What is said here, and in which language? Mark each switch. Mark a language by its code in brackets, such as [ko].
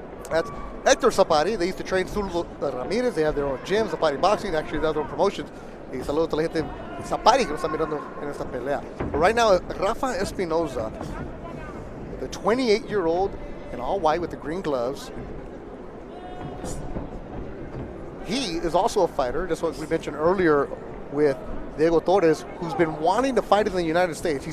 [en] That's Hector Zapati. They used to train Silva Ramirez. They have their own gym, Zapati Boxing. Actually, they have their own promotions. [es] Y saludos a la gente Zapati que nos está mirando en esta pelea. [en] But right now, Rafa Espinoza, the 28-year-old in all white with the green gloves. He is also a fighter, just what we mentioned earlier with Diego Torres, who's been wanting to fight in the United States.